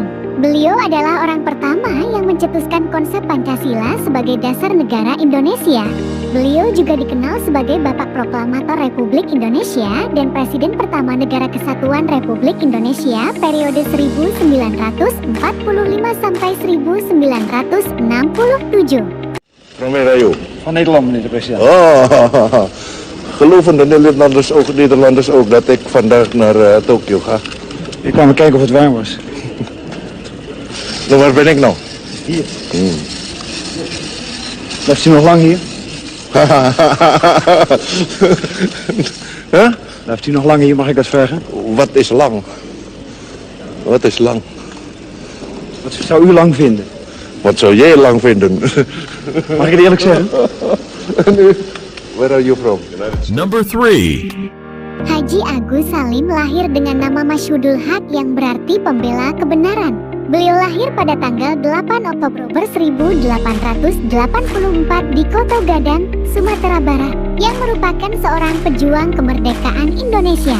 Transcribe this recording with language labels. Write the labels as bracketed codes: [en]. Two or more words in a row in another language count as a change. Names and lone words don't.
[id] Beliau adalah orang pertama yang mencetuskan konsep Pancasila sebagai dasar negara Indonesia. Beliau juga dikenal sebagai Bapak Proklamator Republik Indonesia dan Presiden pertama Negara Kesatuan Republik Indonesia periode 1945 sampai 1967. Rayo. [nl] Van Nederland, meneer de president. Oh, geloven de Nederlanders ook dat ik vandaag naar Tokio ga? Ik kwam kijken of het warm was. Nou, waar ben ik nou? Hier. Blijft u nog lang hier? Huh? Blijft u nog lang hier, mag ik dat vragen? Wat is lang? Wat is lang? Wat zou u lang vinden? Wat zou jij lang vinden? Mag ik het eerlijk zeggen? [en] Where are you from? Number 3. [id] Haji Agus Salim lahir dengan nama Masyhudul Haq yang berarti pembela kebenaran. Beliau lahir pada tanggal 8 Oktober 1884 di Koto Gadang, Sumatera Barat, yang merupakan seorang pejuang kemerdekaan Indonesia.